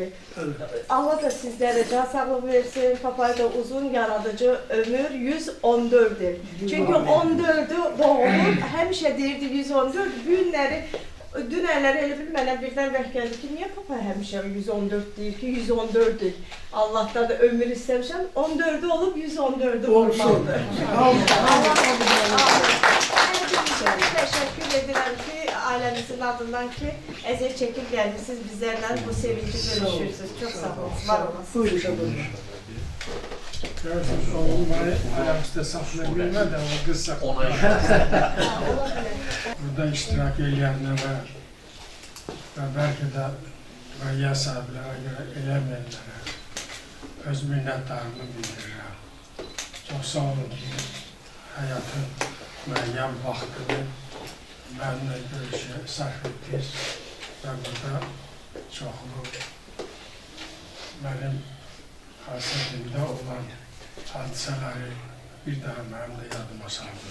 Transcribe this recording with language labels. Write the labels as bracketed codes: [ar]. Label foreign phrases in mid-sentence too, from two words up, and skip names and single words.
[az] Allah da sizlərə can sağlığı versin. Papaya da uzun yaradıcı ömür 114'dür. Çünki 14'ü doğulur. Həmişə deyirdi 114. Bu günləri dünənləri elə bil mənə birdən vəh gəldi ki, niyə papa həmişə 114 deyir ki, 114'dür. Allah'tan da ömür istemişəm. 14'ü olub 114'ü olmalıdır. [tr] Teşekkür ederim ki ailemizin adından ki əziyyət çekip gelmişsiniz bizlerle bu sevinci bölüşürsünüz. Çok sağ olun. Var olasınız. Buyurun. Görürsünüz oğlum beni ayaküstü saxlayabilmədi ama kız saxladı. [az] Burada iştirak edenlere ve belki de müəyyən səbəblərə görə eləməyənlərə öz minnətdarımı bildirirəm. Çox sağ olun ki, həyatın müəyyən vaxtını mənimlə görüşə sərf etdiniz və burada çoxlu mənim hasətimdə olan hadisələri bir daha mənim də yadıma saldı.